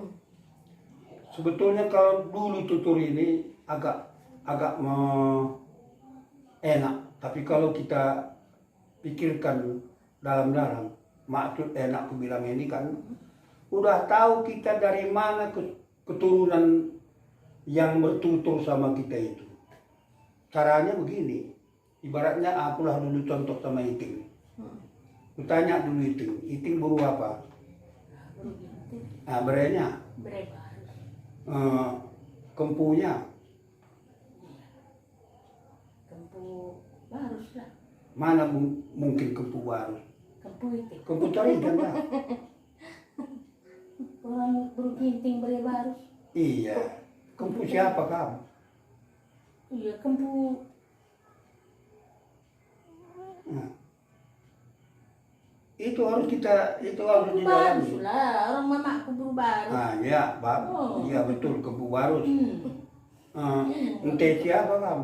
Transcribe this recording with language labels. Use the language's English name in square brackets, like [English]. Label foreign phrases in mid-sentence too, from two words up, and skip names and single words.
[Indonesian] Sebetulnya kalau dulu tutur ini agak enak, tapi kalau kita pikirkan dalam-dalam, maksud enak aku bilang ini kan, udah tahu kita dari mana keturunan yang bertutur sama kita itu. Caranya begini, ibaratnya akulah dulu contoh sama Iting. Kutanya dulu Iting buru apa? Berenya, kempunya, Kempu barus lah. mana mungkin kempu baru? Kempu itu. Kempu tarigan lah. Orang berginting beri barus. Iya, kempu siapa kamu? Iya, kempu. Nah. Itu harus didalami. Barus lah, orang mamaku buru barus. Ya, iya betul kempu baru. Ente siapa kamu?